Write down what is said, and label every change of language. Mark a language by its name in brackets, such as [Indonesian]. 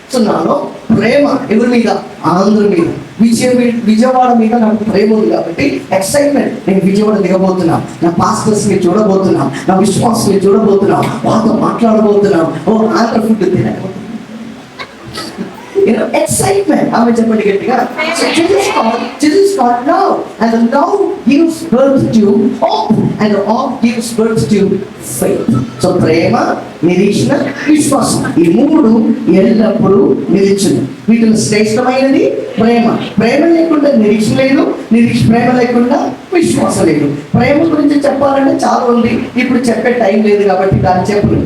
[Telugu] So నాలో ప్రేమ ఎవరి మీద? ఆంధ్ర మీద, విజయవాడ మీద నాకు ప్రేమ ఉంది కాబట్టి ఎక్సైట్మెంట్. నేను విజయవాడ దిగబోతున్నా, నా పాస్టర్స్ని చూడబోతున్నా, నా విశ్వాసాన్ని చూడబోతున్నా, వాళ్ళతో మాట్లాడబోతున్నా, ఓ ఆంధ్ర ఫుడ్ తినబోతున్నా. Excitement. ఆమె చెప్పండి గట్టిగా. [English] So this is called love, and the love gives birth to hope, and the hope gives birth to faith. [Telugu] So ప్రేమ, నిరీక్షణ, విశ్వాసం, ఈ 3 ఎల్లప్పుడూ నిలిచును. వీటిలో శ్రేష్టమైనది ప్రేమ. ప్రేమ లేకుండా నిరీక్షణ లేదు, ప్రేమ లేకుండా విశ్వాసం లేదు. ప్రేమ గురించి చెప్పాలంటే చాలా ఉంది, ఇప్పుడు చెప్పే టైం లేదు కాబట్టి దాన్ని చెప్పను.